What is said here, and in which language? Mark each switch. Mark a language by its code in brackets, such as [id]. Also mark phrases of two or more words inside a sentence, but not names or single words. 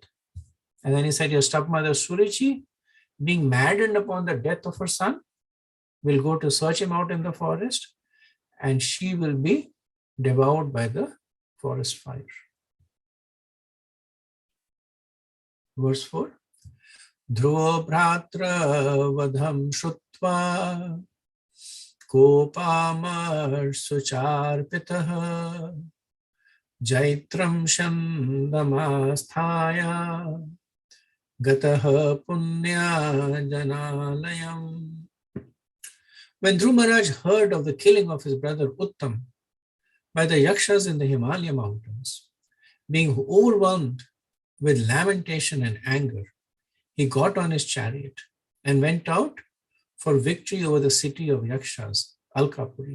[en] And then he said your stepmother Suruchi, being maddened upon the death of her son, will go to search him out in the forest and she will be devoured by the forest fire. Verse 4. [sa] Dhruva bhratra vadham shutva kopamar sucharpitaha jaitram shandamasthaya gataha punya janalayam. [en] When Dhruva Maharaj heard of the killing of his brother Uttam by the yakshas in the Himalaya mountains, being overwhelmed with lamentation and anger, he got on his chariot and went out for victory over the city of yakshas, Alkapuri.